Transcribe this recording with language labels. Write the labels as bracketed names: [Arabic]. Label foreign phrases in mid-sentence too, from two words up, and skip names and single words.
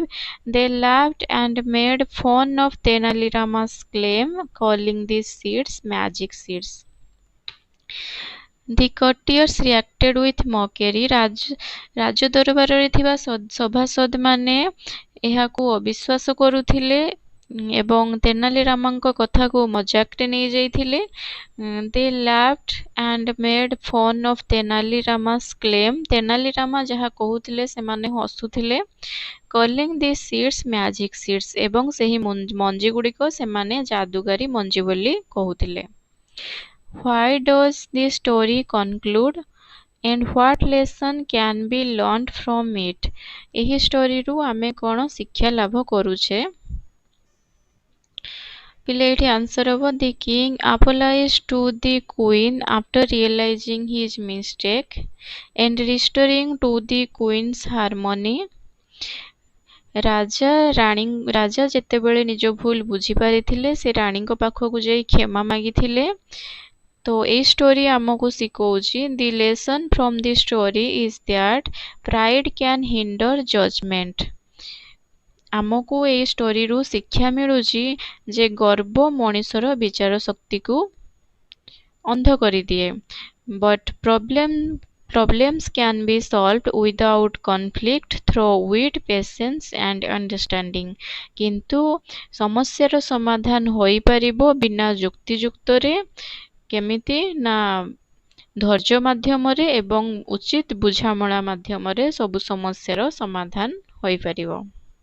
[English] They laughed and made fun of Tenali Rama's claim, calling these seeds magic seeds. The courtiers reacted with mockery. [Odia] ରାଜଦରବାରରେ ଥିବା ସଭାସଦମାନେ ଏହାକୁ ଅବିଶ୍ୱାସ କରୁଥିଲେ ଏବଂ ତେନାଲି ରାମାଙ୍କ କଥାକୁ ମଜାକରେ ନେଇଯାଇଥିଲେ। [English] They laughed and made fun of Tenali Rama's claim. [Odia] ତେନାଲି ରାମା ଯାହା କହୁଥିଲେ ସେମାନେ ହସୁଥିଲେ। [English] calling the seeds magic seeds, [Odia] ଏବଂ ସେହି ମଞ୍ଜି ଗୁଡ଼ିକ ସେମାନେ ଯାଦୁଗାରୀ ମଞ୍ଜି ବୋଲି କହୁଥିଲେ। [English] Why does the story conclude? And what lesson can be learned from it? [Odia] ଏହି ଷ୍ଟୋରିରୁ ଆମେ କ'ଣ ଶିକ୍ଷା ଲାଭ କରୁଛେ? ପିଲେ ଏଠି ଆନ୍ସର ହେବ [English] the king apologized to the queen after realizing his mistake and restoring to the queen's harmony. [Odia] ରାଜା ଯେତେବେଳେ ନିଜ ଭୁଲ ବୁଝିପାରିଥିଲେ ସେ ରାଣୀଙ୍କ ପାଖକୁ ଯାଇ କ୍ଷମା ମାଗିଥିଲେ। ତ ଏଇ ଷ୍ଟୋରି ଆମକୁ ଶିଖଉଛି [English] the lesson from the story is that pride can hinder judgment. [Odia] ଆମକୁ ଏଇ ଷ୍ଟୋରିରୁ ଶିକ୍ଷା ମିଳୁଛି ଯେ ଗର୍ବ ମଣିଷର ବିଚାର ଶକ୍ତିକୁ ଅନ୍ଧ କରିଦିଏ। [English] ବଟ୍ problems can be solved without conflict through wit, patience and understanding। [Odia] କିନ୍ତୁ ସମସ୍ୟାର ସମାଧାନ ହୋଇପାରିବ ବିନା ଯୁକ୍ତିଯୁକ୍ତରେ। କେମିତି ନା ଧୈର୍ଯ୍ୟ ମାଧ୍ୟମରେ ଏବଂ ଉଚିତ ବୁଝାମଣା ମାଧ୍ୟମରେ ସବୁ ସମସ୍ୟାର ସମାଧାନ ହୋଇପାରିବ।